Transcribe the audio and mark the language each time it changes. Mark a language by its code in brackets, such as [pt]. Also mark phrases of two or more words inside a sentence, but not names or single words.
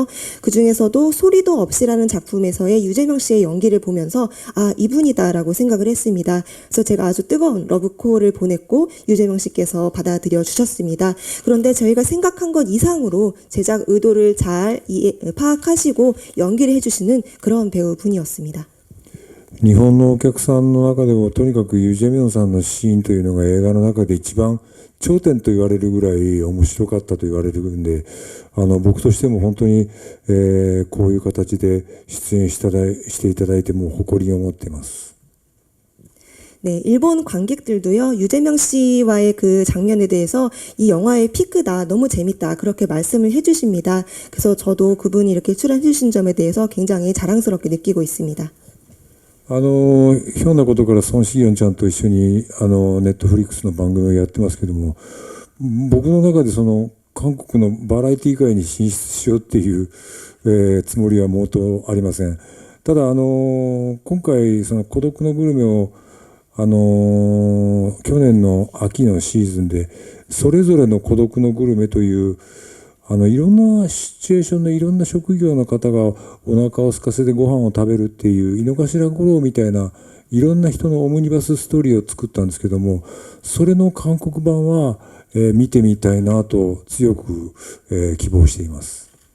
[ko] 그 중에서도 소리도 없이라는 작품에서의 유재명 씨의 연기를 보면서 아, 이분이다라고 생각을 했습니다. 그래서 제가 아주 뜨거운 러브콜을 보냈고 유재명 씨께서 받아들여 주셨습니다. 그런데 저희가 생각한 것 이상으로 제작 의도를 잘 파악하시고 연기를 해주시는 그런 배우분이었습니다. [ja] 日本のお客さんの中でもとにかくユ・ジェミョンさんのシーンというのが映画の中で一番頂点と言われるぐらい面白かったと言われるんで、僕としても本当に、こういう形で出演していただいても誇りを持っています。 [ko] 네, 일본 관객들도요, 유재명 씨와의 그 장면에 대해서 이 영화의 피크다, 너무 재밌다, 그렇게 말씀을 해주십니다. 그래서 저도 그분이 이렇게 출연해주신 점에 대해서 굉장히 자랑스럽게 느끼고 있습니다. [ja] ひょんなことからソン・シギョンちゃんと一緒にネットフリックスの番組をやってますけども、僕の中でその韓国のバラエティ界に進出しようっていう、つもりは毛頭ありません。ただ今回その孤独のグルメを去年の秋のシーズンでそれぞれの孤独のグルメといういろんなシチュエーションのいろんな職業の方がお腹を空かせてご飯を食べるっていう井の頭五郎みたいないろんな人のオムニバスストーリーを作ったんですけども、それの韓国版は、見てみたいなと強く、希望しています。